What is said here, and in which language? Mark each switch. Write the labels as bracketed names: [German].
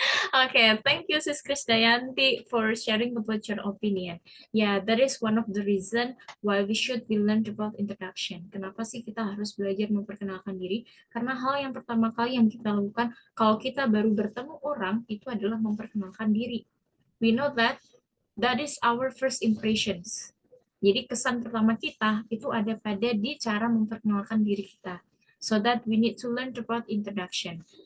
[English] Okay, thank you Sis Krisdayanti for sharing about your opinion. Yeah, that is one of the reason why we should be learned about introduction. [Indonesian] Kenapa sih kita harus belajar memperkenalkan diri? Karena hal yang pertama kali yang kita lakukan kalau kita baru bertemu orang itu adalah memperkenalkan diri. [English] We know that is our first impressions. [Indonesian] Jadi kesan pertama kita itu ada pada di cara memperkenalkan diri kita. [English] So that we need to learn about introduction.